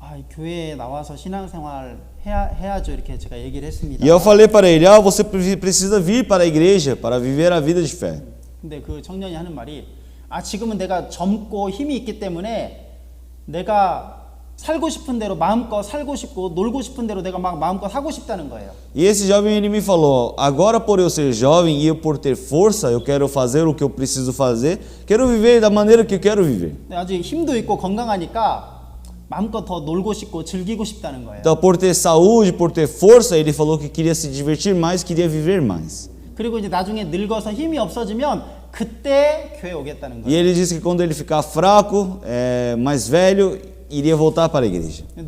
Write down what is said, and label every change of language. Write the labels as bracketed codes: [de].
[ko] 교회에 나와서 신앙생활 해야죠 이렇게 제가 얘기를 했습니다. [pt] E eu falei para ele, você precisa vir para a igreja para viver a vida de fé. [ko] 근데 그 청년이 하는 말이 지금은 내가 젊고 힘이 있기 때문에 내가 살고 싶은 대로 마음껏 살고 싶고 놀고 싶은 대로 내가 막 마음껏 하고 싶다는 거예요. [pt] E esse jovem ele me falou, agora por eu ser jovem e eu por ter força, eu quero fazer o que eu preciso fazer, quero viver da maneira que eu quero viver. [ko] 아직 힘도 있고 건강하니까 마음껏 더 놀고 싶고 즐기고 싶다는 거예요. [pt] Então, por ter saúde, por ter força, ele falou que queria se divertir mais, queria viver mais. [ko] 그리고 이제 나중에 늙어서 힘이 없어지면 그때 교회 오겠다는 [pt] E [ko] 거예요. [pt] ele disse que quando ele ficar fraco, mais velho, iria voltar para a igreja.